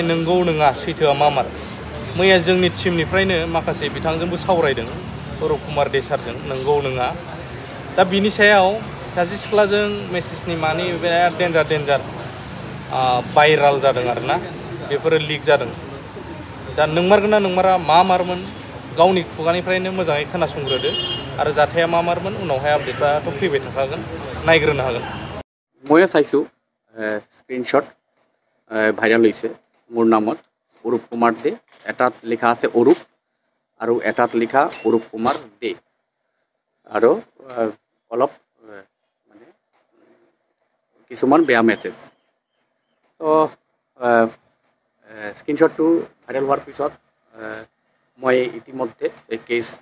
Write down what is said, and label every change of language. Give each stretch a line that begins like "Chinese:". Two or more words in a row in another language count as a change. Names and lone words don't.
Bodo: नंगौ नङा सैथोआ मा मार मैया जोंनि टिमनिफ्रायनो माखासे बिथांजोंबो सावरायदों अरुप कुमार दे सारजों नंगौ नङा दा बिनि सायाव सासे सिख्लाजों मेसेजनि मानि बिराद डेन्जार भाइराल जादों आरोना बेफोरो लिक जादों दा नंमारगोन ना नंमारा मा मारमोन गावनि खुगानिफ्रायनो मोजाङै खोनासंग्रोदो आरो जाथाया मा मारमोन उनावहाय आपडेटफ्राथ' फैबाय थाखागोन नायग्रोनो हागोन
Assamese: ময়ে চাইছোঁ স্ক্ৰীনশ্বট ভাইৰেল হৈছে মোৰ নামত অৰুপ কুমাৰ দে এটাত লিখা আছে অৰুপ আৰু এটাত লিখা অৰুপ কুমাৰ দে আৰু অলপ মানে কিছুমান বেয়া মেছেজ তো স্ক্ৰীনশ্বটটো ভাইৰেল হোৱাৰ পিছত মই ইতিমধ্যে এই কেছ